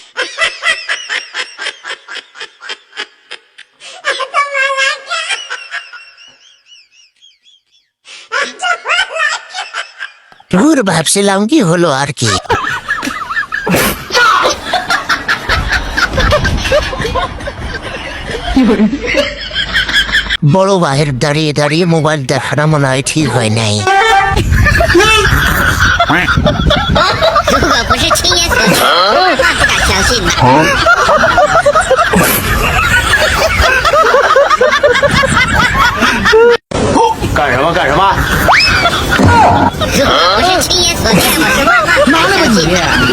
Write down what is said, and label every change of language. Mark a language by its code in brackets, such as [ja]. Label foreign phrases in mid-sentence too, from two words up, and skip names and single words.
[bn] ধুর, ভাবছিলাম কি হলো আর কি। বড় ভাইয়ের দাঁড়িয়ে দাঁড়িয়ে মোবাইল দেখানো মনে হয় ঠিক হয় নাই। [zh] 如果不是亲眼所见，我怕不敢相信呢。干什么干什么？如果不是亲眼所见，我是万万不敢相信的。